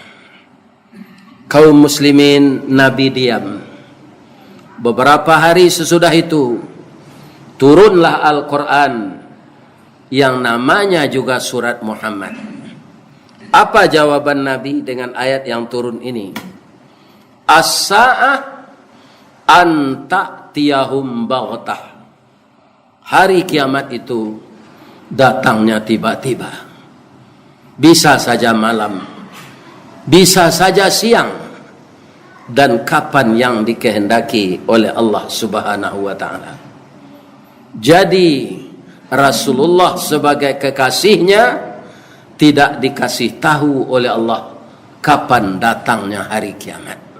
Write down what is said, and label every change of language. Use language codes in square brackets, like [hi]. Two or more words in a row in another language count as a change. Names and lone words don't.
[id] Kaum muslimin, Nabi diam. Beberapa hari sesudah itu, turunlah Al-Quran yang namanya juga surat Muhammad. Apa jawaban Nabi dengan ayat yang turun ini? [ar] السَّاعَةُ أَنْ تَأْتِيَهُمْ بَغْتَةً. [id] Hari kiamat itu datangnya tiba-tiba. Bisa saja malam, bisa saja siang, dan kapan yang dikehendaki oleh Allah [ar] سبحانه وتعالى. [id] Jadi Rasulullah sebagai kekasihnya tidak dikasih tahu oleh Allah kapan datangnya hari kiamat.